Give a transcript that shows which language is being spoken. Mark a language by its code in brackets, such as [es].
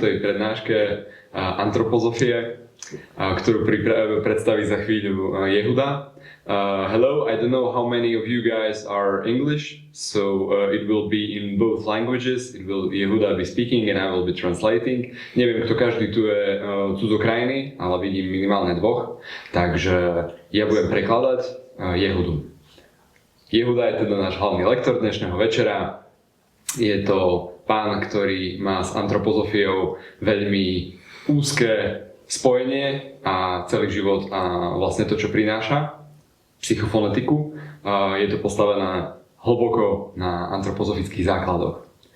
[sk] prednáške Antroposofie, ktorú predstaví za chvíľu Yehuda. [en] Hello, I don't know how many of you guys are English, so it will be in both languages. It will Yehuda be speaking and I will be translating. [sk] Neviem, kto každý tu je cudzokrajný, ale vidím minimálne dvoch, takže ja budem prekladať Yehudu. Yehuda je teda náš hlavný lektor dnešného večera. Je to pán, ktorý má s antropozofiou veľmi úzke spojenie a celý život a vlastne to, čo prináša, psychofonetiku, je to postavené hlboko na antropozofických základoch.